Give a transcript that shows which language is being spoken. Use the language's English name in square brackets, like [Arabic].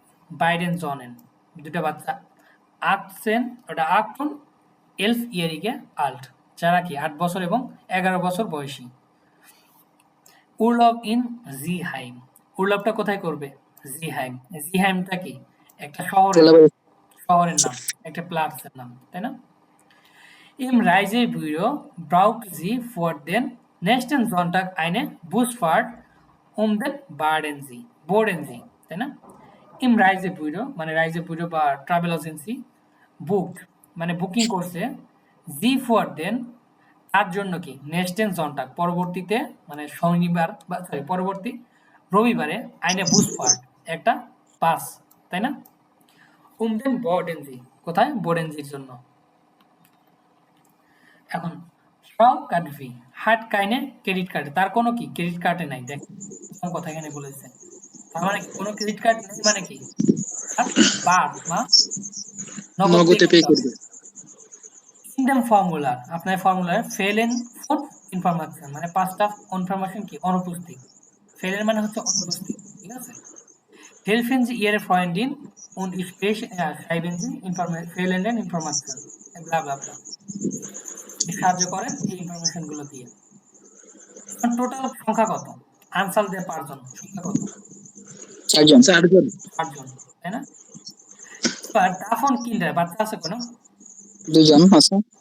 [Bangla] beiden Sohnen দুটো বাচ্চা [German] 18 und 11-jährige alt, [Bangla] যারা কি 8 বছর এবং 11 বছর বয়সী। উরলাভ ইন জিহাইম, উরলাভটা কোথায় করবে? জিহাইমটা কি একটা শহরের নাম, একটা প্লাটসের নাম, তাই না? [German] Im Reisebüro braucht sie für den nächsten Sonntag eine Busfahrt den Bodensee, [Bangla] তাই না? Im Reisebüro মানে রাইজেবুরো বা ট্রাভেল এজেন্সি, বুকড মানে বুকিং করছে, জি ফর দেন তার জন্য কি নেক্সটেন জন্টাক পরবর্তীতে মানে শনিবার বা পরবর্তী রবিবারে আইনে বুসফার্ট একটা বাস, তাই না? দেন বোর্ডেনজি, কোথায়? বোর্ডেনজির জন্য। এখন সব কার্ডভি হাট কাইনে ক্রেডিট কার্ডে, তার কোনো কি ক্রেডিট কার্ডে নাই, দেখ কথা এখানে বলেছে, তার মানে কোনো ক্রেডিট কার্ড নেই মানে কি বাদ বা নগদে পে করবে। ইন্ডিয়ান ফর্মুলার, আপনার ফর্মুলার ফেলেন ফর ইনফরমেশন মানে 5টা ইনফরমেশন কি অনুপস্থিত, ফেলেন মানে হচ্ছে অনুপস্থিত, ঠিক আছে? [German] Helfen Sie Ihre Freundin und schreiben Sie fehlenden Informationen. Bla bla bla। [Bangla] সাহায্য করেন এই ইনফরমেশন গুলো দিয়ে। টোটাল সংখ্যা কত? আনসার দিয়ে 5 জন, সংখ্যা কত? 4 জন। 4 জন। 8 জন, তাই না? এবার দাফন কিন্ডার বাচ্চা আছে কোনো? 2 জন আছে।